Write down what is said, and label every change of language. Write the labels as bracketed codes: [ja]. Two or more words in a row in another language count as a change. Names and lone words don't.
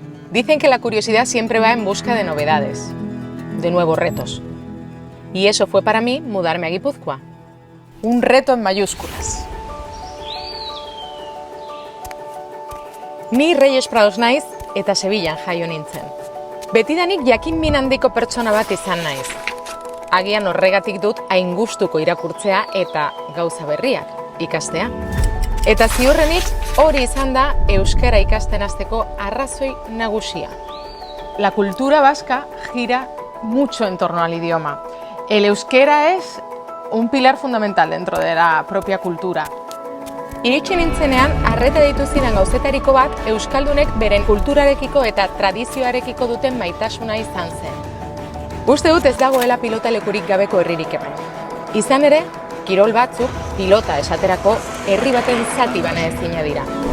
[es] Dicen que la curiosidad siempre va en busca de novedades, de nuevos retos. Y eso fue para mí mudarme a Guipúzcoa. Un reto en mayúsculas. [eu] Ni Reyes Prados naiz eta Sevillan jaio nintzen. Betidanik jakin min handiko pertsona bat izan naiz. Agian horregatik dut hain gustuko irakurtzea eta gauza berriak ikastea. Eta ziurrenik hori izan da euskara ikasten hasteko arrazoi nagusia. [es] La cultura vasca gira mucho en torno al idioma. El euskera es un pilar fundamental dentro de la propia cultura. [eu] Iritsi nintzenean, arreta deitu ziren gauzetariko bat euskaldunek beren kulturarekiko eta tradizioarekiko duten maitasuna izan zen. Uste dut ez dagoela pilota lekurik gabeko herririk hemen. Izan ere, kirol batzuk pilota esaterako herri baten zati bana ezina dira.